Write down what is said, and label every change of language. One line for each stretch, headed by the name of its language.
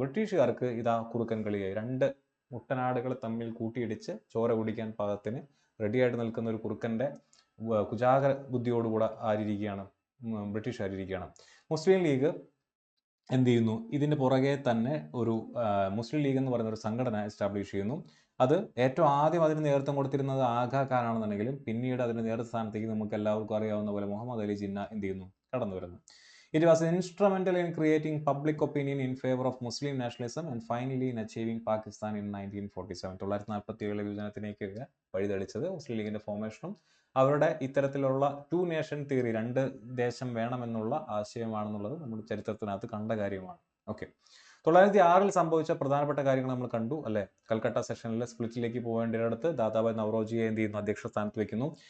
Malayalam: ബ്രിട്ടീഷുകാർക്ക് ഇതാ കുറുക്കൻ കളിയായി. രണ്ട് മുട്ടനാടുകൾ തമ്മിൽ കൂട്ടിയിടിച്ച് ചോര കുടിക്കാൻ പാകത്തിന് റെഡിയായിട്ട് നിൽക്കുന്ന ഒരു കുറുക്കന്റെ കുജാഗര ബുദ്ധിയോടുകൂടെ ആരിയിരിക്കുകയാണ്? ബ്രിട്ടീഷുകാരിയിരിക്കുകയാണ്. മുസ്ലിം ലീഗ് എന്ത് ചെയ്യുന്നു? ഇതിന്റെ പുറകെ തന്നെ ഒരു മുസ്ലിം ലീഗ് എന്ന് പറയുന്ന ഒരു സംഘടന എസ്റ്റാബ്ലിഷ് ചെയ്യുന്നു. അത് ഏറ്റവും ആദ്യം അതിന് നേതൃത്വം കൊടുത്തിരുന്നത് ആഗാ ഖാൻ ആണെന്നുണ്ടെങ്കിലും പിന്നീട് അതിന്റെ നേതൃസ്ഥാനത്തേക്ക് നമുക്ക് എല്ലാവർക്കും അറിയാവുന്ന പോലെ മുഹമ്മദ് അലി ജിന്ന എന്ത് ചെയ്യുന്നു? കടന്നു വരുന്നു.
English: It was instrumental in creating public opinion in favor of Muslim nationalism and finally in achieving Pakistan in 1947.
Malayalam: 1947 വിഭജനത്തിലേക്ക് വഴിതെളിച്ചത് മുസ്ലിം ലീഗിന്റെ ഫോർമേഷനും അവരുടെ ഇത്തരത്തിലുള്ള ടു നേഷൻ തിയറി, രണ്ട് ദേശം വേണമെന്നുള്ള ആശയമാണെന്നുള്ളത് നമ്മൾ ചരിത്രത്തിനകത്ത് കണ്ട കാര്യമാണ്. ഓക്കെ, 1906 സംഭവിച്ച പ്രധാനപ്പെട്ട കാര്യങ്ങൾ നമ്മൾ കണ്ടു അല്ലെ. കൽക്കട്ട സെഷനിൽ സ്പ്ലിറ്റിലേക്ക് പോകേണ്ടിടത്ത് ദാദാഭായ് നവറോജിയെ എന്ത് ചെയ്യുന്നു? അധ്യക്ഷ സ്ഥാനത്ത് വെക്കുന്നു.